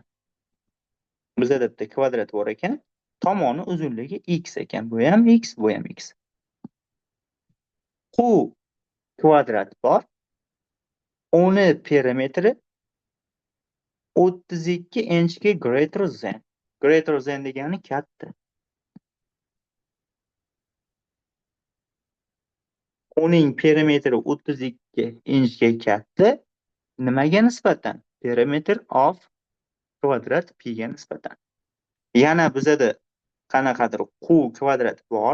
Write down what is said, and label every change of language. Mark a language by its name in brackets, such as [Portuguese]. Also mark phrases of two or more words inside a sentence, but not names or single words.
[Uzbek] Bizda bitta kvadrat bor ekan. Tomoni uzunligi x ekan. Bu ham x, bu ham x. Q kvadrat bor. Uni perimetri 32 inchga [English] greater than. Greater than [Uzbek] degani katta. Uning perimetri 32 inchga katta. Nimaga nisbatan? [English] Perimeter of [Uzbek] kvadrat pi ga nisbatan. Yana bizada qanaqadir q kvadrat bor.